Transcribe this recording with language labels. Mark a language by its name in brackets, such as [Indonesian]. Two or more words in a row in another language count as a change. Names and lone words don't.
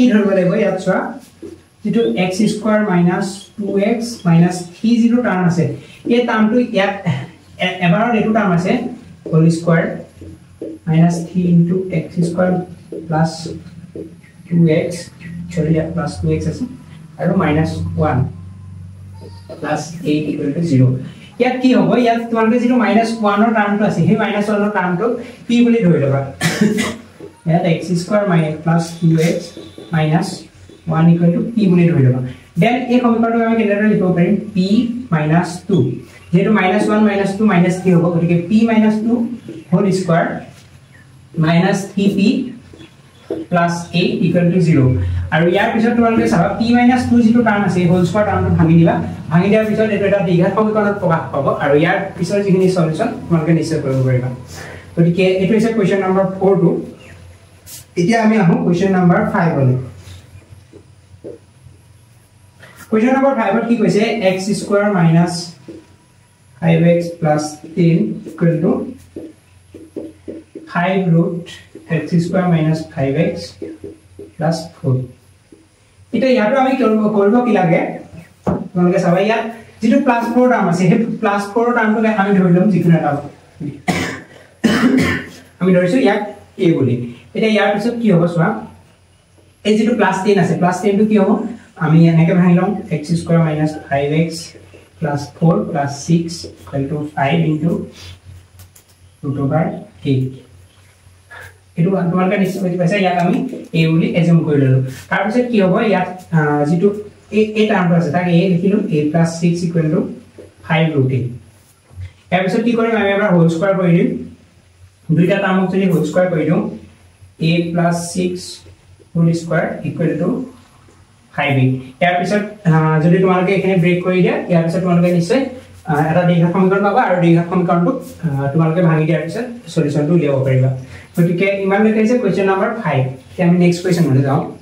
[Assamese] ধৰিব লাগিব ইয়াত চোৱা যেটো [English] x square minus 2x minus 3 [Assamese] 0 টাৰ্ম আছে এই টাৰ্মটো ইয়াত এবাৰত এটো টাৰ্ম আছে [English] whole square minus 3 into x square plus 2x [Assamese] সৰি ইয়াত [English] plus 2x [Assamese] আছে আৰু [English] minus 1 plus 8 equal to 0 [Assamese] ইয়াত কি হ'ব ইয়াত তোমালোকে যেটো [English] minus 1 [Assamese] ৰ টাৰ্মটো আছে সেই [English] minus 1 [Assamese] ৰ টাৰ্মটো p বুলি ধৰি লবা यात [English] x square minus plus 2x minus 1 equal to p [Assamese] বুলি ধৰি লবা দেন এই সমীকৰণটো আমি কেনেদৰে লিখিব পাৰিম p [English] minus 2 [Assamese] যেটো [English] minus 1 minus 2 minus 3 [Assamese] হ'ব গতিকে [English] p minus 2 whole square minus 3p plus 8 equal to 0 [Assamese] আৰু ইয়াৰ পিছত তোমালোকে চাবা [English] p minus 2 [Assamese] যেটো টাৰ্ম আছে [English] whole square [Assamese] টাৰ্মটো ভাঙি দিবা ভাঙি দিয়াৰ পিছত এটো এটা দ্বিঘাত সমীকৰণত প্ৰকাশ পাব আৰু ইয়াৰ পিছৰ যিখিনি সলিউশন তোমালোকে নিশ্চয় কৰিব পাৰিবা গতিকে এটো হৈছে [English] question number 4 [Assamese] টো এতিয়া আমি আহো [English] question number 5 [Assamese] হলে [English] question number 5 [Assamese] ত কি কৈছে [English] x square minus 5x plus 10 equal to 5 root x square minus 5x plus 4 [Assamese] এটা ইয়াটো আমি কৰিব কি লাগে তোমালোকে চাবা ইয়াত যেটো [English] plus 4 [Assamese] টাৰ্ম আছে সেই [English] plus 4 [Assamese] টাৰ্মটো আমি ধৰি লম যিকোনো এটা আমি ধৰিছো ইয়াক a বুলি এটা ইয়াৰ পিছত কি হ'ব চোৱা এই যেটো [English] plus 10 [Assamese] আছে [English] plus 10 [Assamese] টো কি হ'ব আমি এনেকে ভাঙি লম [English] x square minus 5x plus 4 plus 6 equal to 5 into root over 8 [Assamese] এটো তোমালোকে নিশ্চয় বুজি পাইছা ইয়াক আমি a বুলি এজুম কৰি ললো তাৰ পিছত কি হ'ব ইয়াত যেটো এই টাৰ্মটো আছে তাক a লিখিলো [English] a plus 6 equal to 5 root 8 [Assamese] ইয়াৰ পিছত কি কৰিম আমি এবাৰ [English] whole square [Assamese] কৰি দিম দুইটা টাৰ্মক যদি [English] whole square [Assamese] কৰি দিও [English] a plus 6 whole square equal to 5b [Assamese] ইয়াৰ পিছত যদি তোমালোকে এখানে ব্ৰেক কৰি দিয়া ইয়াৰ পিছত তোমালোকে নিশ্চয় এটা দ্বিঘাত সমীকৰণ পাবা আৰু দ্বিঘাত সমীকৰণটো তোমালোকে ভাঙি দিয়াৰ পিছত সলিউশনটো উলিয়াব পাৰিবা গতিকে ইমান লৈকে [English] question number 5 [Assamese] তে আমি [English] next question [Assamese] লৈ যাও